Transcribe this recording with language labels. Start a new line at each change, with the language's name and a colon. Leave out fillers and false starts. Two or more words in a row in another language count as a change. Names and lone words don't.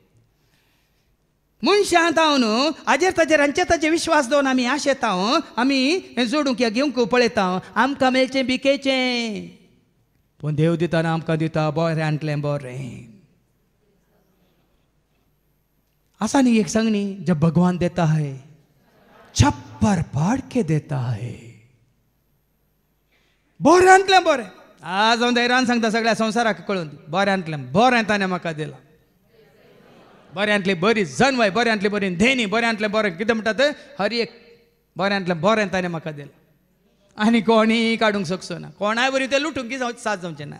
Konkani: मनशां आतां न्हू हाजेर ताजेर हांचे ताजेर विश्वास दवरून आमी आशेता, आमी हें जोडूंक या घेवंक पळयता, आमकां मेळचें भिकेचें. पूण देव दितना आमकां दिता बऱ्यांतलें बरें. आसा न्ही एक सांग न्ही,
Hindi: जब भगवान देता है छप्पर पाड़ के देता है.
Konkani: बऱ्यांतलें बरें. आज हांव धैर्यान सांगता सगळ्या संवसाराक कळून, बऱ्यांतलें बरें ताणें म्हाका दिलां. बऱ्यांतली बरी जन्मय, बऱ्यांतली बरी धेनी, बऱ्यांतलें बरें कितें म्हणटात, हर एक बऱ्यांतलें बरें ताणें म्हाका दिलां. आनी कोणीय काडूंक शकचो ना. कोणाय बरी तें लुटूंक साथ जावचें ना.